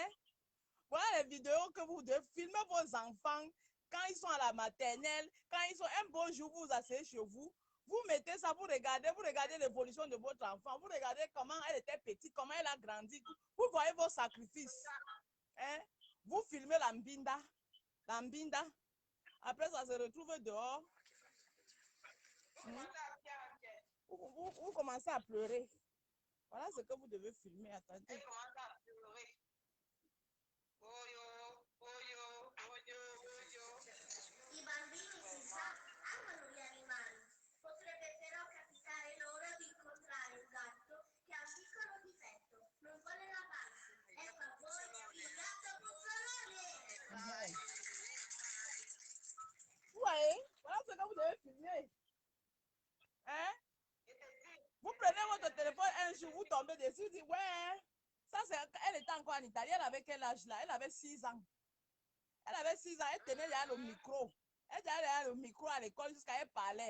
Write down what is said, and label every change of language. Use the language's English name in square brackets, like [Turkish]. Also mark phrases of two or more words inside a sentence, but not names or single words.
[French] Voilà les vidéos que vous devez filmer vos enfants quand ils sont à la maternelle, quand ils sont un beau jour, vous vous asseyez chez vous, vous mettez ça, vous regardez l'évolution de votre enfant, vous regardez comment elle était petite, comment elle a grandi, vous voyez vos sacrifices. Hein? Vous filmez la Mbinda, après ça se retrouve dehors. Vous commencez à pleurer. Voilà ce que vous devez filmer, attendez. [Italian] I bambini si sa, amano gli animali. Potrebbe però capitare loro di incontrare un gatto che ha un piccolo difetto, non vuole lavarsi. Ecco a voi il gatto bufalone! [French] Vous voyez, voilà ce que vous devez filmer. Hein? Vous prenez votre téléphone un jour, vous tombez dessus, vous dites, ouais, ça c'est, elle était encore en Italie, elle avait quel âge là? Elle avait 6 ans. Elle avait 6 ans, elle tenait derrière le micro. Elle tenait derrière le micro à l'école jusqu'à elle parlait.